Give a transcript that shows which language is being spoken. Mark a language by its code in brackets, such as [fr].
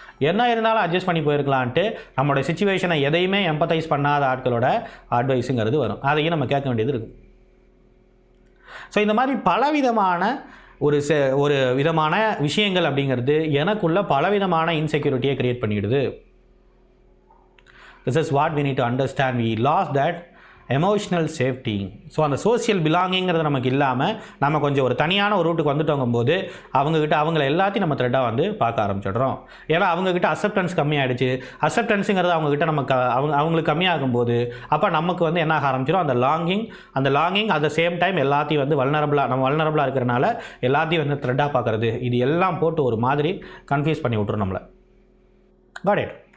[ta] என்ன இருந்தாலும் அட்ஜஸ்ட் பண்ணி போயிருக்கலான்ட்டு நம்மளோட சுச்சுவேஷனை எதையுமே எம்பத்தைஸ் பண்ணாத ஆட்களோட அட்வைஸுங்கிறது வரும். அதையும் நம்ம கேட்க வேண்டியது இருக்கும். ஸோ இந்த மாதிரி பலவிதமான ஒரு விதமான விஷயங்கள் அப்படிங்கிறது எனக்குள்ள பலவிதமான இன்செக்யூரிட்டியை கிரியேட் பண்ணிடுது. [en] This is what we need to understand. We lost that emotional safety. [ta] So அந்த சோசியல் பிலாங்கிங்கிறது நமக்கு இல்லாமல் நம்ம கொஞ்சம் ஒரு தனியான ஒரு ரூட்டுக்கு வந்துட்டோங்கும் போது அவங்கக்கிட்ட அவங்கள எல்லாத்தையும் நம்ம த்ரெட்டாக வந்து பார்க்க ஆரம்பிச்சிடுறோம். ஏன்னா அவங்கக்கிட்ட அக்செப்டன்ஸ் கம்மியாகிடுச்சு. அக்செப்டன்ஸுங்கிறது அவங்கக்கிட்ட நமக்கு அவங்களுக்கு கம்மியாகும் போது அப்போ நமக்கு வந்து என்ன ஆக ஆரம்பிச்சிடும், அந்த longing [en] at the same time [ta] எல்லாத்தையும் வந்து வல்னரபுளாக இருக்கிறனால எல்லாத்தையும் வந்து த்ரெட்டாக பார்க்குறது, இது எல்லாம் போட்டு ஒரு மாதிரி கன்ஃபியூஸ் பண்ணி விட்ரும் நம்மளை. Got it.